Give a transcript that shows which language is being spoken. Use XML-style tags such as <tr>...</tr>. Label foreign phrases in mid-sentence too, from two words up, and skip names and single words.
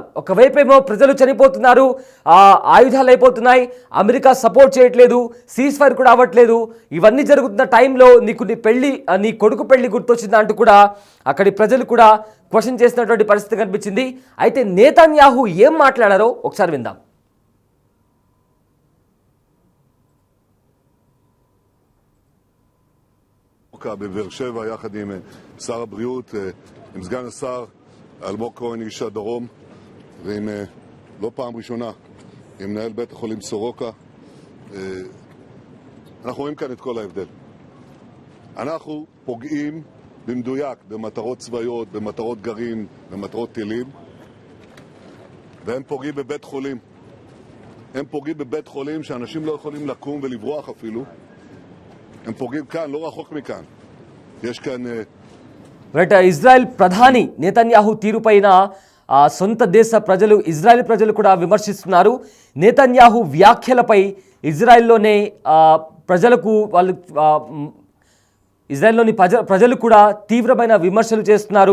<te>ఒకవైపేమో ప్రజలు చనిపోతున్నారు, ఆయుధాలు అయిపోతున్నాయి, అమెరికా సపోర్ట్ చేయట్లేదు,</te> <en>cease fire</en> <te>కూడా అవ్వట్లేదు. ఇవన్నీ జరుగుతున్న టైంలో నీ కొడుకు పెళ్లి గుర్తొచ్చిందా అంటూ కూడా అక్కడి ప్రజలు కూడా క్వశ్చన్ చేసినటువంటి పరిస్థితి కనిపించింది. అయితే నేతన్యాహు ఏం మాట్లాడారో ఒకసారి విందాం.</te> <he>בבאר שבע יחד עם שר הבריאות, עם סגן השר אלמוג כהן איש הדרום, ועם לא פעם ראשונה עם מנהל בית החולים סורוקה. אנחנו רואים כאן את כל ההבדל. אנחנו פוגעים במדויק במטרות צבאיות, במטרות גרעין, במטרות טילים, והם פוגעים בבית חולים. הם פוגעים בבית חולים שאנשים לא יכולים לקום ולברוח אפילו. הם פוגעים כאן, לא רחוק מכאן. יש כאן</he> <te>ఇజ్రాయెల్ ప్రధాని నేతన్యాహు తీరుపైన సొంత దేశ ప్రజలు, ఇజ్రాయెల్ ప్రజలు కూడా విమర్శిస్తున్నారు. నేతన్యాహు వ్యాఖ్యలపై ఇజ్రాయెల్లోని ప్రజలు కూడా తీవ్రమైన విమర్శలు చేస్తున్నారు.</te>